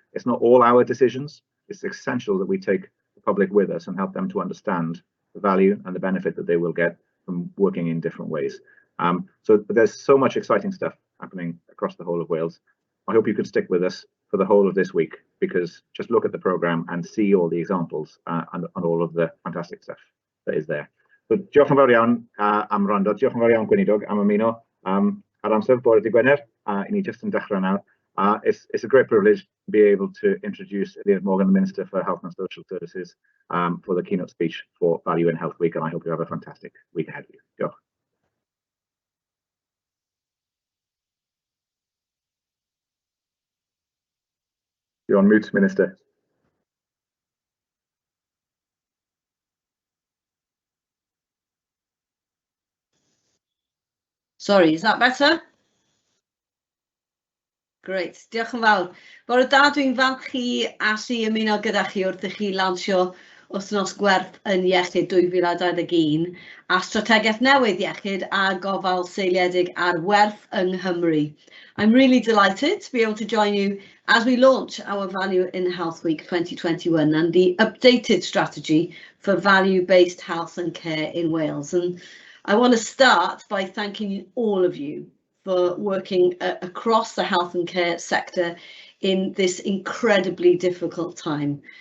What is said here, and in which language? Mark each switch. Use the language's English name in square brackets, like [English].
[English] It's not all our decisions. It's essential that we take the public with us and help them to understand the value and the benefit that they will get from working in different ways. So there's so much exciting stuff happening across the whole of Wales. I hope you can stick with us for the whole of this week, because just look at the programme and see all the examples and all of the fantastic stuff that is there. [Welsh] So diolch yn fawr iawn am wrando, diolch yn fawr iawn Gweinidog am ymuno ar amser bore dydd Gwener. I ni just yn dechrau nawr. [English] It's a great privilege to be able to introduce Eluned Morgan, the Minister for Health and Social Services, for the keynote speech for Value in Health Week, and I hope you have a fantastic week ahead of you. [Welsh] Diolch. [English] You're on mute, Minister. Sorry, is that better? [Welsh] Great, diolch yn fawr. Bore da, dwi'n falch i allu ymuno gyda chi wrth i chi lansio wythnos gwerth yn iechyd 2021 a strategaeth newydd iechyd a gofal seiliedig ar werth yng Nghymru. [English] I'm really delighted to be able to join you as we launch our Value in Health Week 2021 and the updated strategy for value-based health and care in Wales. And I want to start by thanking all of you for working across the health and care sector in this incredibly difficult time.